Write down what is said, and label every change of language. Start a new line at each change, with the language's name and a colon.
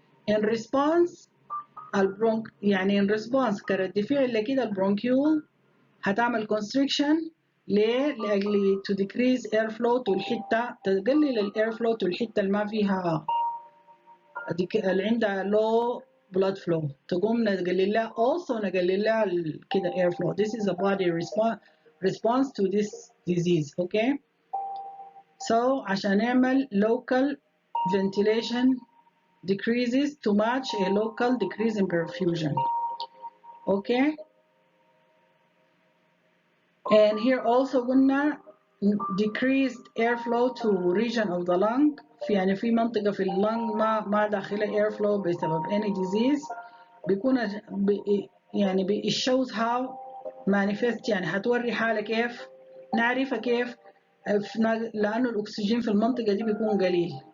English: in response
Arabic: يعني in response كرد فعل لكده البرونكيول هتعمل constriction لأجل
English: to decrease air flow to
Arabic: الحتة، تقلل الاير فلو to الحتة اللي ما فيها اللي عندها low blood flow، تقوم نقلل لها also نقلل لها كده air flow.
English: This is a body response to this disease. okay, so
Arabic: عشان نعمل
English: local ventilation decreases to match a local decrease in perfusion. okay, and here also
Arabic: قلنا
English: decreased airflow to region of the lung،
Arabic: يعني في منطقة في اللنج ما داخلها airflow بسبب
English: any disease
Arabic: بيكون يعني
English: it shows how manifest،
Arabic: يعني هتوري حالة كيف نعرفها كيف، لأنه الأكسجين في المنطقة دي بيكون قليل.